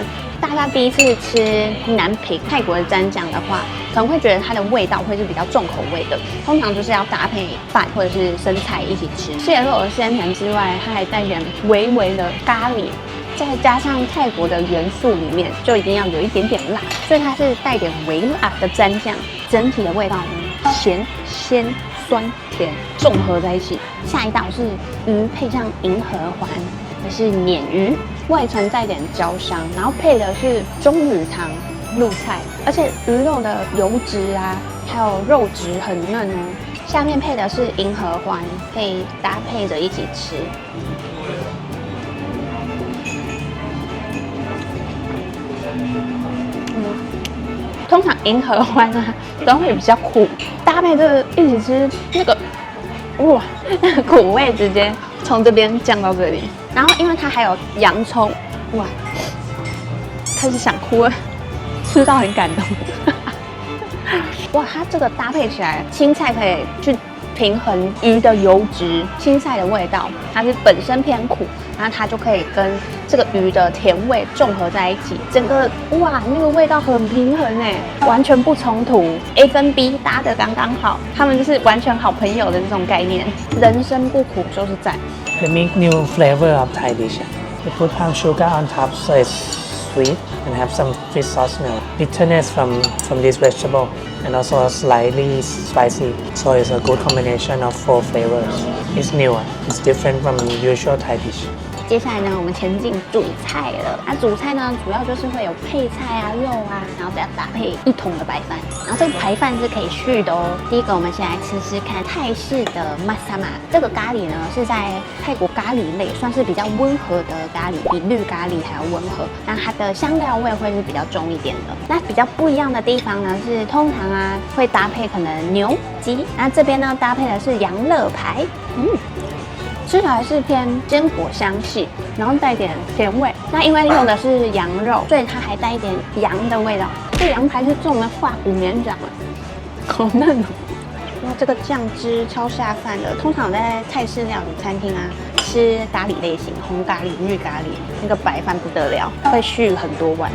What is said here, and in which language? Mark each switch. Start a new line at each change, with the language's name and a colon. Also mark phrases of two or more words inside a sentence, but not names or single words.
Chinese: 大家第一次吃南皮泰國的蘸醬的話，可能會覺得它的味道會是比較重口味的，通常就是要搭配飯或者是生菜一起吃。蟹肉的鮮甜之外，它還帶點微微的咖喱，再加上泰國的元素裡面就一定要有一點點辣，所以它是帶點微辣的蘸醬，整體的味道呢鹹鮮酸甜綜合在一起。下一道是魚配上銀河環，這是鯰魚，外層帶點焦香，然後配的是棕櫚糖、露菜，而且魚肉的油脂啊、 還有肉質很嫩哦。下面配的是銀合歡，可以搭配着一起吃。通常银合歡啊都會比較苦，搭配這個一起吃，那個哇，那個苦味直接從這邊降到這裡。然後因為它還有洋蔥，哇，開始想哭了，吃到很感動。哇，它這個搭配起來，青菜可以去平衡魚的油脂，青菜的味道，它是本身偏苦，然後它就可以跟這個魚的甜味綜合在一起，整個哇，那個味道很平衡哎，完全不衝突 ，A 跟 B 搭得剛剛好，他們就是完全好朋友的這種概念，人生不苦就是讚。
English: They make new flavor of Thai dish. They put palm sugar on top, so it's sweet and have some fish sauce smell. Bitterness from this vegetable and also slightly spicy. So it's a good combination of 4 flavors. It's new. It's different from usual Thai dish.
Chinese: 接下来呢，我们前进主菜了。那主菜呢，主要就是会有配菜啊、肉啊，然后再搭配一桶的白饭。然后这个白饭是可以续的哦。第一个，我们先来吃吃看泰式的 masama。这个咖喱呢，是在泰國咖喱類算是比較溫和的咖喱，比綠咖喱還要溫和。那它的香料味會是比較重一點的。那比較不一樣的地方呢，是通常啊會搭配可能牛、雞。那這邊呢搭配的是羊肋排，吃起來是偏堅果香氣，然後帶點甜味。那因為用的是羊肉，所以它還帶一點羊的味道。這羊排是種了化骨綿掌啊，好嫩哦！哇，這個醬汁超下飯的。通常我在泰式料理餐廳啊吃咖喱類型，紅咖喱、綠咖喱，那個白飯不得了，會續很多碗。